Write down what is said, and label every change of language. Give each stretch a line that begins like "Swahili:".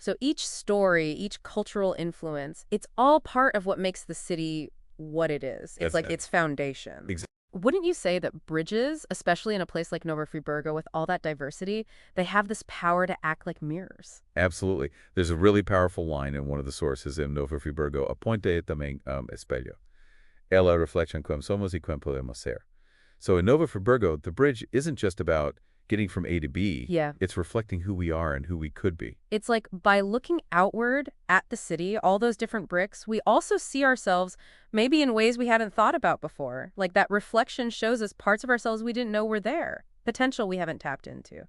English: So each story, each cultural influence, it's all part of what makes the city what it is. It's like its foundation. Exactly. Wouldn't you say that bridges, especially in a place like Nova Friburgo with all that diversity, they have this power to act like mirrors? Absolutely. There's a really powerful line in one of the sources in Nova Friburgo.
Portuguese: A ponte é também espelho. Ela reflete quem somos e quem podemos ser.
English: So in Nova Friburgo, the bridge isn't just about getting from A to B. Yeah. It's reflecting who we are and who we could be. It's like by looking outward at the city, all those different bricks, we also see ourselves maybe in ways we hadn't thought about before. Like that reflection shows us parts of ourselves we didn't know were there, potential we haven't tapped into.